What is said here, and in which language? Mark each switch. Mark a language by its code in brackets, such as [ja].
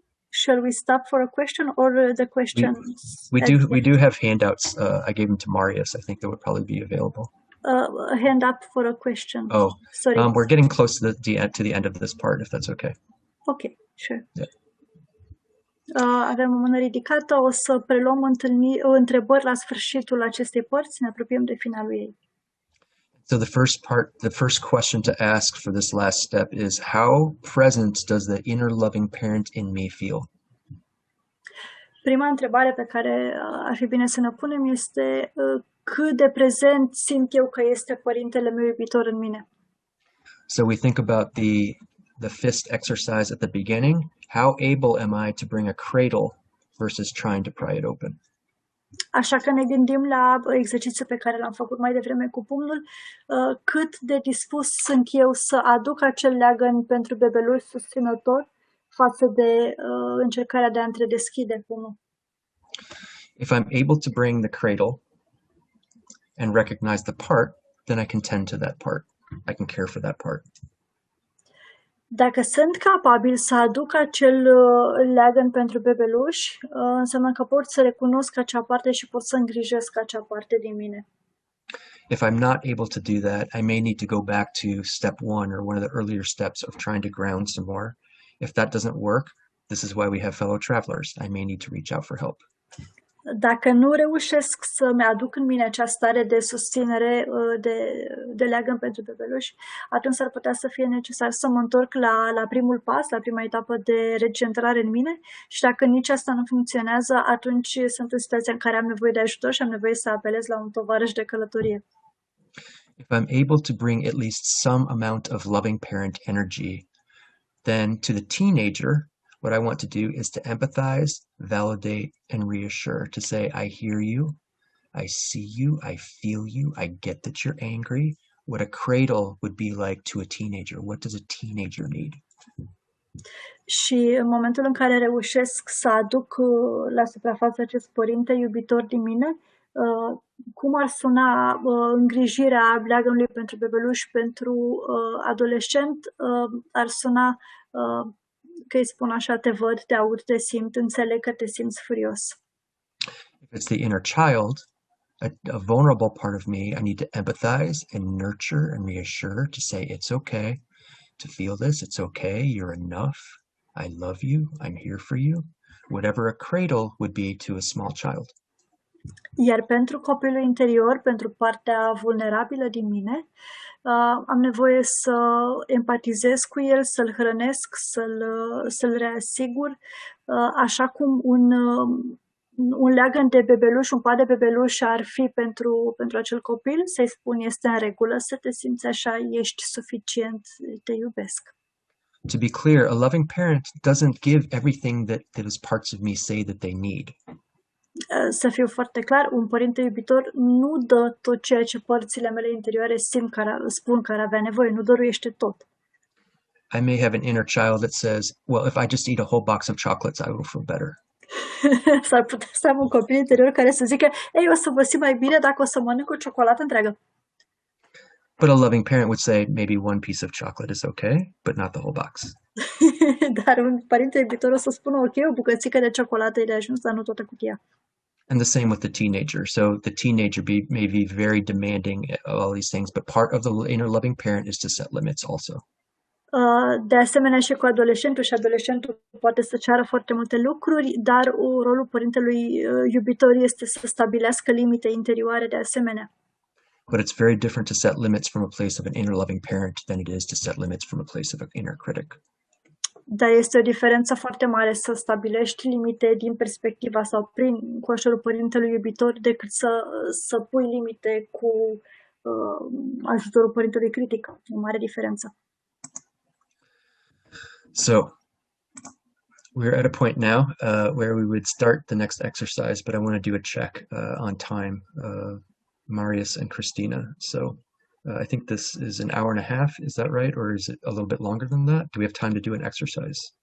[en] Shall we stop for a question or the question? We do have handouts. I gave them to Marius. I think they would probably be available. A hand up for a question. Oh, sorry. We're getting close to the end of this part, if that's okay. Okay, sure. Yeah. [ro] Avem o mână ridicată. O să preluăm întrebări la sfârșitul acestei părți. Ne apropiem de finalul ei. [en] So the first question to ask for this last step is, how present does the inner loving parent in me feel? [ro] Prima întrebare pe care ar fi bine să ne punem este cât de prezent simt eu că este părintele meu iubitor în mine. [en] So we think about the fist exercise at the beginning. How able am I to bring a cradle versus trying to pry it open? [ro] Așa că ne gândim la exercițiul pe care l-am făcut mai devreme cu pumnul, cât de dispus sunt eu să aduc acel leagăn pentru bebelul susținător față de încercarea de a întredeschide pumnul. [en] If I'm able to bring the cradle and recognize the part, then I can tend to that part. I can care for that part. [ro] Dacă sunt capabil să aduc acel leagăn pentru bebeluș, înseamnă că pot să recunosc acea parte și pot să îngrijesc acea parte din mine. [en] If I'm not able to do that, I may need to go back to step 1 or one of the earlier steps of trying to ground some more. If that doesn't work, this is why we have fellow travelers. I may need to reach out for help. [ro] Dacă nu reușesc să-mi aduc în mine această stare de susținere, de leagăn pentru bebeluș, atunci s-ar putea să fie necesar să mă întorc la primul pas, la prima etapă de recentrare în mine și dacă nici asta nu funcționează, atunci sunt în situația în care am nevoie de ajutor și am nevoie să apelez la un tovarăș de călătorie. [en] If I'm able to bring at least some amount of loving parent energy, then to the teenager, what I want to do is to empathize, validate, and reassure, to say, I hear you, I see you, I feel you, I get that you're angry. What a cradle would be like to a teenager. What does a teenager need? [ro] Și în momentul în care reușesc să aduc la suprafață acest părinte iubitor din mine, cum ar suna îngrijirea leagănului pentru bebeluș pentru adolescent, ar suna că îi spun așa, te văd, te aud, te simt, înțeleg că te simți furios. [en] If it's the inner child, a vulnerable part of me, I need to empathize and nurture and reassure, to say it's okay to feel this, it's okay, you're enough, I love you, I'm here for you, whatever a cradle would be to a small child. [ro] Iar pentru copilul interior, pentru partea vulnerabilă din mine, am nevoie să empatizez cu el, să-l hrănesc, să-l reasigur, așa cum un leagăn de bebeluș, un pat de bebeluș ar fi pentru acel copil, să-i spun este în regulă, să te simți așa, ești suficient, te iubesc. [en] To be clear, a loving parent doesn't give everything that those parts of me say that they need. [ro] Să fiu foarte clar, un părinte iubitor nu dă tot ceea ce părțile mele interioare spun că ar avea nevoie, nu dăruiește tot. [en] I may have an inner child that says, well, if I just eat a whole box of chocolates, I will feel better. [ro] S-ar putea să am un copil interior care să zică, ei, o să vă simt mai bine dacă o să mănânc o ciocolată întreagă. [en] But a loving parent would say, maybe one piece of chocolate is okay, but not the whole box. [ro] Dar un părinte iubitor o să spună, ok, o bucățică de ciocolată e de ajuns, dar nu toată cutia. [en] And the same with the teenager. So the teenager may be very demanding of all these things, but part of the inner loving parent is to set limits also. [ro] De asemenea și cu adolescentul, și adolescentul poate să ceară foarte multe lucruri, dar rolul părintelui iubitor este să stabilească limite interioare de asemenea. [en] But it's very different to set limits from a place of an inner loving parent than it is to set limits from a place of an inner critic. [ro] Dar este o diferență foarte mare să stabilești limite din perspectiva sau cu ajutorul părintelui iubitor decât să pui limite cu ajutorul părintelui critic. O mare diferență. [en] So we're at a point now where we would start the next exercise, but I want to do a check on time, Marius and Christina. So I think this is an hour and a half. Is that right? Or is it a little bit longer than that? Do we have time to do an exercise?